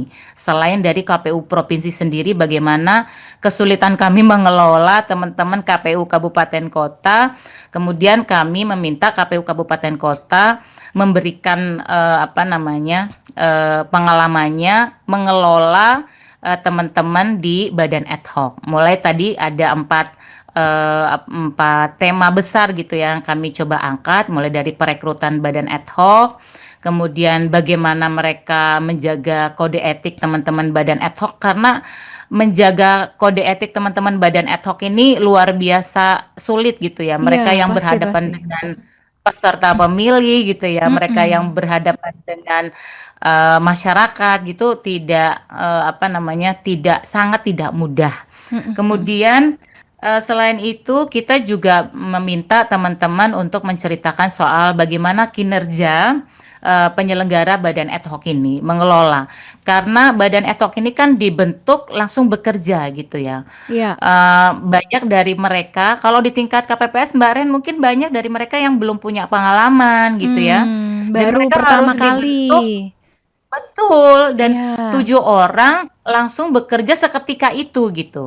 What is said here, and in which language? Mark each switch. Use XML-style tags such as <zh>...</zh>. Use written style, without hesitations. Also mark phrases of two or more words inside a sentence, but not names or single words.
<id>Selain dari KPU Provinsi sendiri, bagaimana kesulitan kami mengelola teman-teman KPU Kabupaten Kota, kemudian kami meminta KPU Kabupaten Kota memberikan apa namanya, pengalamannya mengelola teman-teman di badan</id> <la>ad hoc.</la> <id>Mulai tadi ada empat tema besar gitu yang kami coba angkat, mulai dari perekrutan badan</id> <la>ad hoc,</la> <id>kemudian bagaimana mereka menjaga kode etik teman-teman badan</id> <la>ad hoc,</la> <id>karena menjaga kode etik teman-teman badan</id> <la>ad hoc</la> <id>ini luar biasa sulit gitu ya. Iya, Mereka yang pasti berhadapan pasti. dengan peserta pemilih gitu ya, mereka yang Mm-mm. berhadapan dengan masyarakat gitu, tidak apa namanya, sangat tidak mudah. Mm-mm. Kemudian selain itu kita juga meminta teman-teman untuk menceritakan soal bagaimana kinerja penyelenggara badan</id> <la>ad hoc</la> <id>ini mengelola, karena badan</id> <la>ad hoc</la> <id>ini kan dibentuk langsung bekerja gitu ya. Iya. Banyak dari mereka, kalau di tingkat KPPS Mbak Ren, mungkin banyak dari mereka yang belum punya pengalaman gitu ya, dan Baru mereka pertama harus kali. dibentuk. Betul, dan Iya. 7 orang langsung bekerja seketika itu gitu.</id>